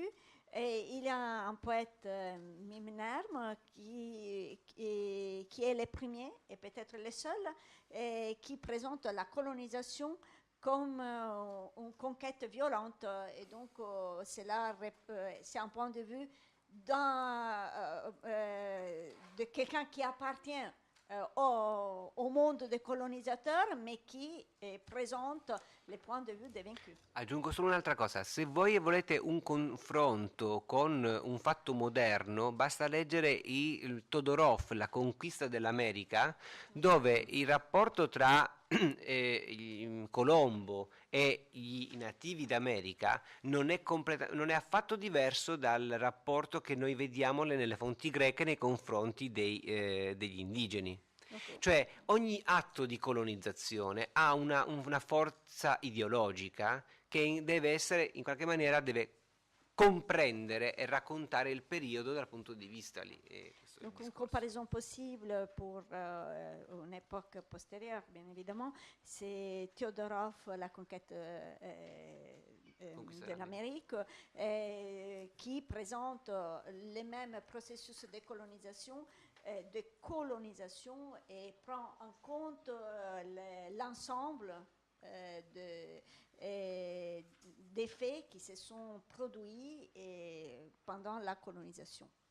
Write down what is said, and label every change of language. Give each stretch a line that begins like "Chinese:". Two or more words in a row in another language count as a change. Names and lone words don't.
French: Et il y a un poète, Mimnerme, qui est le premier et peut-être le seul, qui présente la colonisation comme une conquête violente. Et donc, c'est un point de vue de quelqu'un qui appartient au monde des colonisateurs, mais qui présente les points de vue des vaincus.
Italian: Aggiungo solo un'altra cosa, se voi volete un confronto con un fatto moderno, basta leggere il Todorov, La conquista dell'America, dove il rapporto tra Colombo e i nativi d'America non è affatto diverso dal rapporto che noi vediamo nelle fonti greche nei confronti degli indigeni. Okay. Cioè ogni atto di colonizzazione ha una forza ideologica che deve essere, in qualche maniera, deve comprendere et raccontare il periodo dal punto di vista lì.
French: Donc une comparaison possible pour une époque postérieure, bien évidemment, c'est Todorov, La conquête de l'Amérique, qui présente les mêmes processus de colonisation et prend en compte l'ensemble des faits qui se sont produits pendant la colonisation.